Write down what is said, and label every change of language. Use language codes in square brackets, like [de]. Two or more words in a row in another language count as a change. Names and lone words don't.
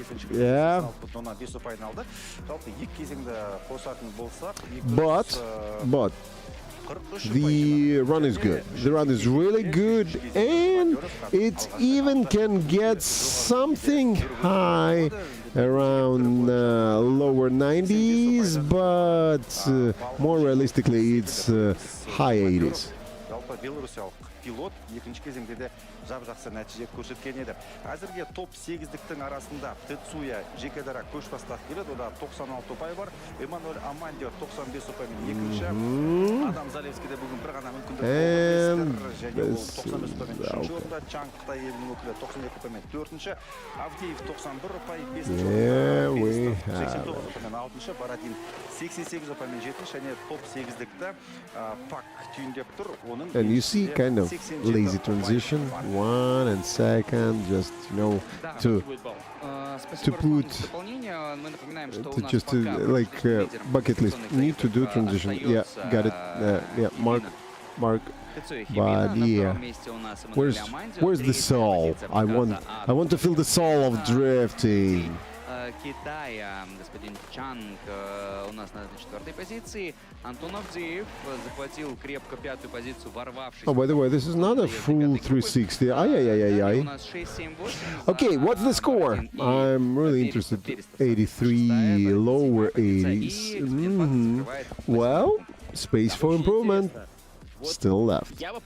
[en] Yeah. But the run is good. The run is really good, and it even can get something high around lower 90s, but more realistically, it's high 80s. [kk] Пилот екінші кезеңде де жап-жақсы нәтиже көрсеткен еді. Әзірге топ 8-діктің арасында Тецуя Жекедара көш бастап келеді. Ода 96 ұпай бар. Эммануэль Амандио 95 ұпаймен екінші. Адам Залевский де бүгін бір ғана мүмкіндік және ол 95 ұпаймен үшінші орында. Чанг Қытай елінің өкілі 92 ұпаймен төртінші. Авдеев 91 ұпай бесінші орында. 89 ұпаймен алтыншы. Барадин 88 ұпаймен жетінші. Және топ 8-дікті Пак түйіндеп тұр. [en] And you see kind of lazy transition, 1 and second, just, you know, to put just like bucket list. Need to do transition. Yeah, got it. Yeah, mark. But yeah, where's the soul? I want to feel the soul of drifting. [ru] Китая, господин Чанг у нас на 4-й позиции. Антон Авдеев захватил крепко 5-ю позицию, ворвавшись. [en] Oh, by the way, this is not a full 360. Okay, what's the score? I'm really interested. 83, lower 80s. Well, space for improvement still left.